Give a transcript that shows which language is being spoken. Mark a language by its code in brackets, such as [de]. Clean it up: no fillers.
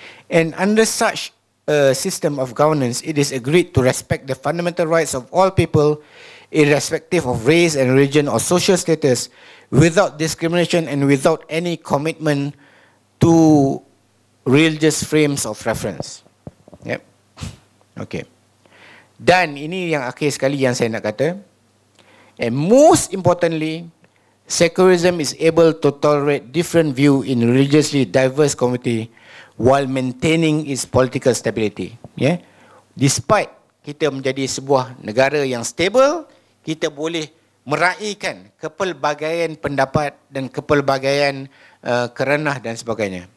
[en] And under such a system of governance, it is agreed to respect the fundamental rights of all people, irrespective of race and religion or social status, without discrimination and without any commitment to religious frames of reference. Yep. Okay. [ms] Dan ini yang akhir sekali yang saya nak kata. [en] And most importantly, secularism is able to tolerate different view in religiously diverse community while maintaining its political stability. [ms] Yeah? Despite kita menjadi sebuah negara yang stable, kita boleh meraihkan kepelbagaian pendapat dan kepelbagaian kerenah dan sebagainya.